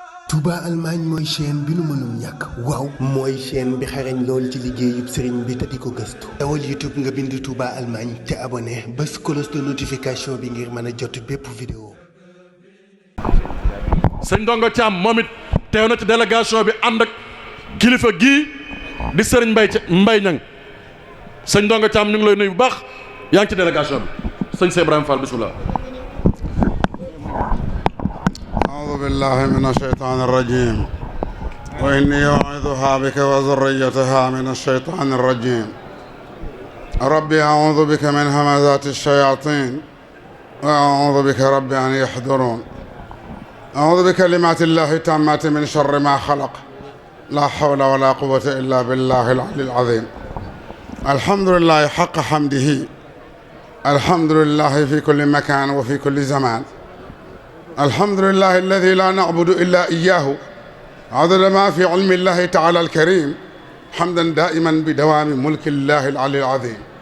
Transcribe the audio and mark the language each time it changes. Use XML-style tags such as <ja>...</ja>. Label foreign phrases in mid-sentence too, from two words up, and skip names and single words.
<wo>Touba Allemagne mooy chaîne bi nu mënul ñàkk waaw mooy chaîne bi xarañ lool ci liggéeyub sëriñ bi te di ko gëstu dawal YouTube nga bind Touba Allemagne te abonné bés</wo> <fr>cloche de notification</fr> <wo>bi ngir mën a jot bépp vidéo. sëñ Ndongo Thiam moom it teew na ci délégation bi ànd ak kilifa gii di sëriñ Mbay Ñang sëñ Ndongo Thiam ñu ngi lay nuyu bu baax yaa ngi ci délégation bi sëñ Cheikh Ibrahima Fall bismillah.</wo> <ar>أعوذ بالله من الشيطان الرجيم وإني أعوذها بك وذريتها من الشيطان الرجيم ربي أعوذ بك من همزات الشياطين وأعوذ بك ربي أن يحضرون أعوذ بكلمات الله التامات من شر ما خلق لا حول ولا قوة إلا بالله العلي العظيم الحمد لله حق حمده الحمد لله في كل مكان وفي كل زمان الحمد لله الذي لا نعبد إلا إياه عدد ما في علم الله تعالى الكريم حمدا دائما بدوام ملك الله العلي العظيم</ar>